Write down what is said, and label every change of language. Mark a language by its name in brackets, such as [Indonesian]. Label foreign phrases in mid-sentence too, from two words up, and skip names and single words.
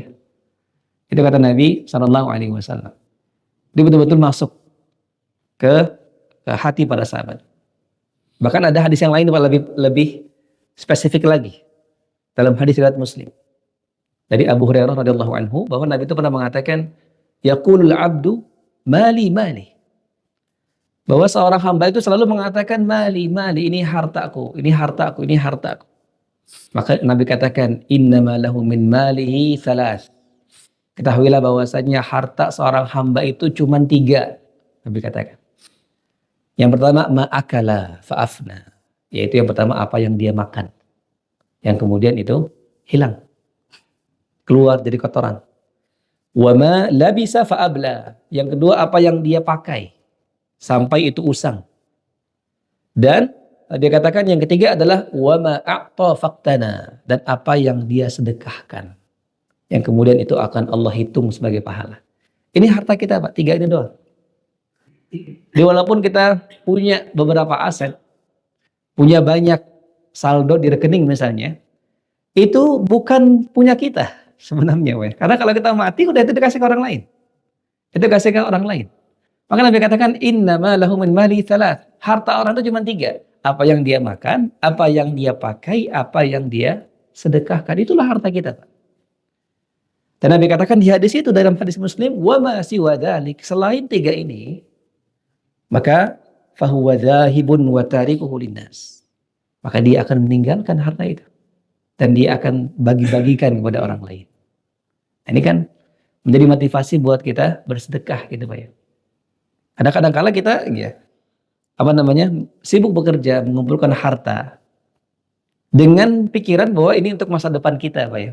[Indonesian] Itu kata Nabi [Arabic] صلى الله عليه وسلم. [Indonesian] Dia betul-betul masuk ke hati para sahabat. Bahkan ada hadis yang lain Pak, lebih spesifik lagi. Dalam hadis riwayat Muslim. Dari Abu Hurairah [Arabic] رضي الله عنه [Indonesian] bahwa Nabi itu pernah mengatakan, [Arabic] يقول العبد مالي مالي. [Indonesian] Bahwa seorang hamba itu selalu mengatakan [Arabic] مالي مالي, [Indonesian] ini hartaku, ini hartaku, ini hartaku. Maka Nabi katakan, [Arabic] إنما له من ماله ثلاث. [Indonesian] Ketahuilah bahwasanya harta seorang hamba itu cuma 3. Nabi katakan. Yang pertama, [Arabic] ما أكل فأفنى. [Indonesian] Yaitu yang pertama apa yang dia makan. Yang kemudian itu hilang. Keluar dari kotoran. [Arabic] وما لبس فأبلى. [Indonesian] Yang kedua apa yang dia pakai. Sampai itu usang. Dan dia katakan yang ketiga adalah [Arabic] وما أعطى فاقتنى. [Indonesian] Dan apa yang dia sedekahkan. Yang kemudian itu akan Allah hitung sebagai pahala. Ini harta kita Pak, 3 ini doang. Jadi walaupun kita punya beberapa aset, punya banyak saldo di rekening misalnya, itu bukan punya kita sebenarnya. Karena kalau kita mati udah itu dikasih ke orang lain. Itu dikasih ke orang lain. Maka Nabi katakan [Arabic] إنما له من مال ثلاث. [Indonesian] Harta orang itu cuma 3. Apa yang dia makan, apa yang dia pakai, apa yang dia sedekahkan. Itulah harta kita Pak. Dan Nabi katakan di hadis itu dalam hadis Muslim, [Arabic] وما سوى ذلك, [Indonesian] selain 3 ini, maka [Arabic] فهو ذاهب وتاركه للناس. [Indonesian] Maka dia akan meninggalkan harta itu dan dia akan bagi-bagikan kepada orang lain. Ini kan menjadi motivasi buat kita bersedekah gitu Pak ya. Kadang-kadang kala kita ya sibuk bekerja mengumpulkan harta dengan pikiran bahwa ini untuk masa depan kita Pak ya.